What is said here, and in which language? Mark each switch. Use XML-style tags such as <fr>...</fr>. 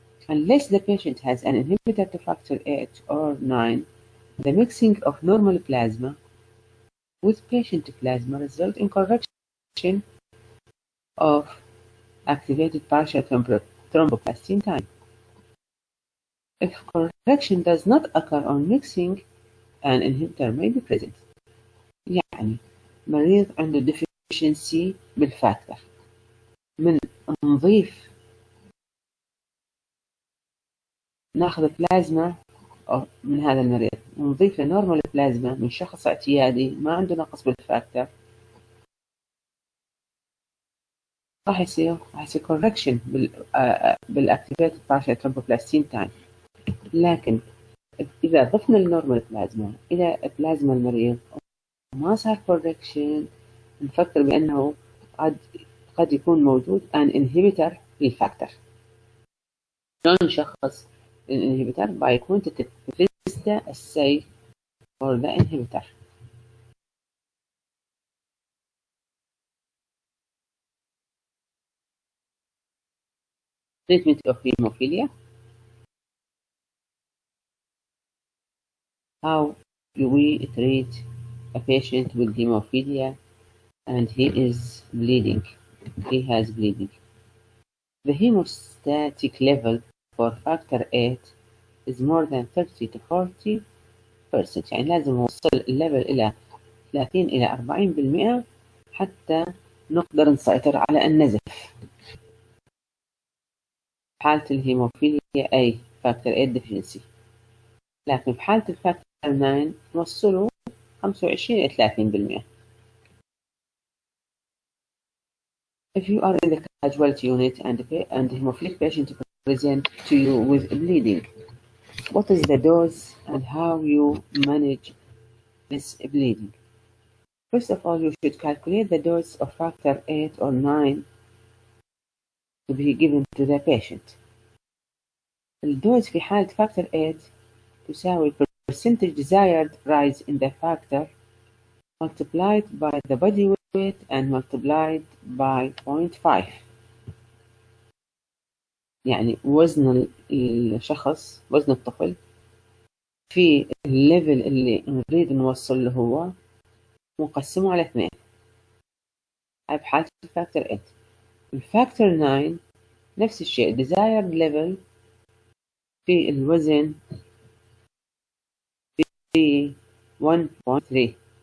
<en>Unless the patient has an inhibitor to factor 8 or 9, the mixing of normal plasma with patient plasma results in correction of activated partial thromboplastin time. If correction does not occur on mixing, an inhibitor may be present.</en> <ar>يعني مريض عنده deficiency بالفاكتور من نضيف ناخذ بلازما من هذا المريض ونضيف له نورمال بلازما من شخص اعتيادي ما عنده نقص بالفاكتور راح يصير correction بالاكتيفيتد partial thromboplastin time. لكن إذا ضفنا النورمال بلازما إلى بلازما المريض وما صار correction نفكر بأنه قد يكون موجود an inhibitor للفاكتور. شلون نشخص الانهبيتر؟</ar> <en>by quantitative VISTA assay for the inhibitor. Treatment of hemophilia. How do we treat a patient with hemophilia and he is bleeding? He has bleeding. The hemostatic level for factor 8 is more than 30 to 40%.</en> <ar>يعني لازم نوصل الليفل إلى 30 إلى 40% حتى نقدر نسيطر على النزف. حالة الهيموفيليا أي factor 8 deficiency. لكن بحالة الفاكتور 9 نوصله 25 إلى 30%.</ar> <en>If you are in the casualty unit and the hemophilic patient present to you with bleeding, what is the dose and how you manage this bleeding? First of all, you should calculate the dose of factor 8 or 9 to be given to the patient.</en> <ar>الدوز في حالة</ar> <en>factor 8</en> <ar>تساوي</ar> <en>percentage desired rise in the factor multiplied by the body weight and multiplied by 0.5.</en> <ar>يعني وزن الشخص، وزن الطفل في الليفل اللي نريد نوصل له هو ونقسمه على 2. هاي بحالة الفاكتور 8. الفاكتور 9 نفس الشيء desired level في الوزن في 1.3.</ar>